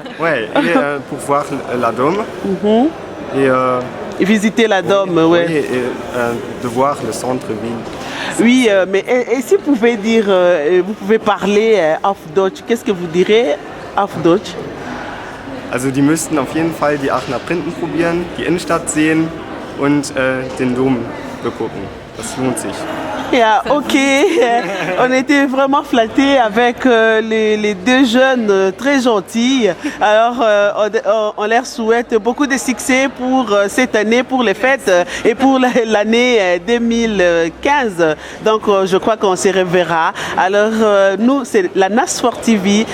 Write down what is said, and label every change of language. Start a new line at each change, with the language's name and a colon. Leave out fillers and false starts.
French: Ouais, et pour voir la Dôme. Et, Et visiter la Dôme, ouais. oui, et de voir le centre-ville. Oui, mais et si vous pouvez dire, vous pouvez parler
German: auf Deutsch,
French: qu'est-ce que vous direz auf Deutsch?
German: Also die müssten auf jeden Fall die Aachener Printen probieren, die Innenstadt sehen und den Dom begucken. Das lohnt sich.
English: Yeah, ok.
French: On était vraiment flattés avec les deux jeunes très gentils. Alors, on leur souhaite beaucoup de succès pour cette année, pour les fêtes et pour l'année 2015. Donc, je crois qu'on se reverra. Alors, nous, c'est la NASFOR TV.